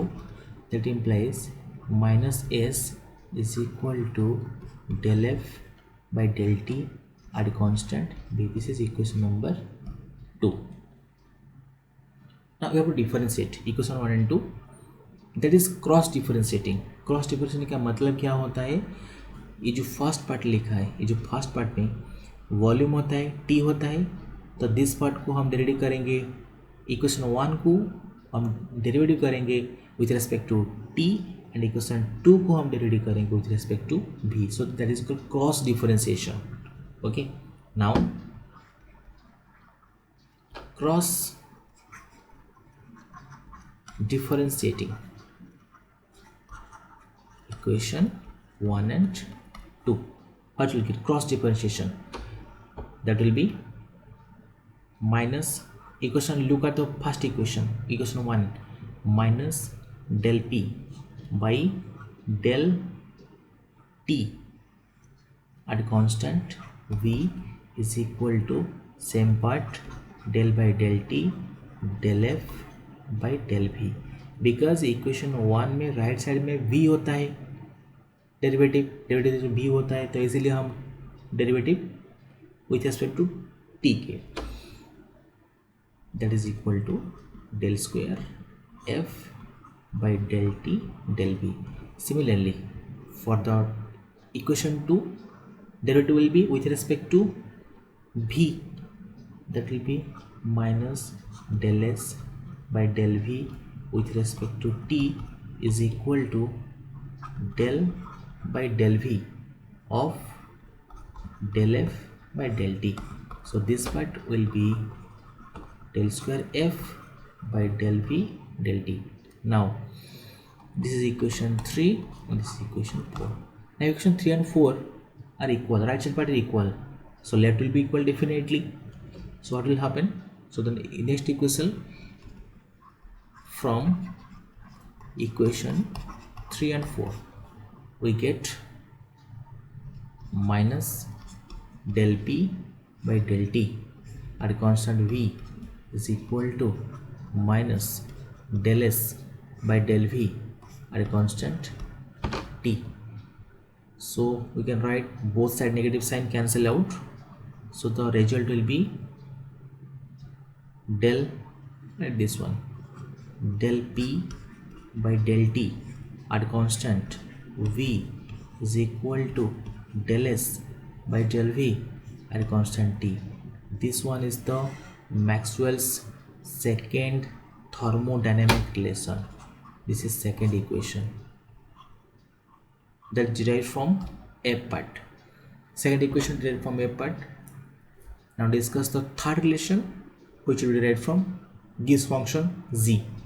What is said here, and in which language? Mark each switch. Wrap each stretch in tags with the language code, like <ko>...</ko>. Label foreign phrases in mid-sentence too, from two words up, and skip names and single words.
<en>That implies minus S is equal to del F by del T at constant B. This is equation number 2. Now we have to differentiate equation 1 and 2. That is cross differentiating. cross differentiation</en> <hi>का मतलब क्या होता है? ये जो</hi> <en>first part</en> <hi>लिखा है, ये जो</hi> <en>first part</en> <hi>में वॉल्यूम होता है, टी होता है, तो</hi> <en>this part</en> <hi>को हम डेरिवेटिव करेंगे. इक्वेशन 1 को हम डेरिवेटिव करेंगे</hi> <en>with respect to T and equation 2</en> <hi>को हम डेरिवेटिव करेंगे</hi> <en>with respect to V. so that is called cross differentiation. okay, now cross differentiating equation 1 and 2. What will get cross differentiation? That will be minus equation. Look at the first equation, equation 1, minus del p by del t at constant v is equal to same part del by del t del f by del v.</en> <hi>बिकॉज इक्वेशन 1 में</hi> <en>right side</en> <hi>में v होता है, डेरिवेटिव v होता है, तो इसीलिए हम डेरिवेटिव</hi> <en>with respect to t</en> <hi>के,</hi> <en>that is equal to del square f by del t del v. Similarly, for the equation 2, derivative will be with respect to v, that will be minus del s by del v with respect to t is equal to del by del v of del f by del t. So this part will be del square f by del v del t. Now this is equation 3 and this is equation 4. Now equation 3 and 4 are equal, right side part is equal, so left will be equal definitely. So what will happen? So the next equation from equation 3 and 4 we get minus del p by del t at constant v is equal to minus del s by del v at a constant t. So we can write both side negative sign cancel out, so the result will be del, like this one, del p by del t at constant v is equal to del s by del v at constant t. This one is the Maxwell's second thermodynamic relation. This is second equation that derived from F part. Second equation derived from F part. Now discuss the third relation, which will be derived from Gibbs function z.</en>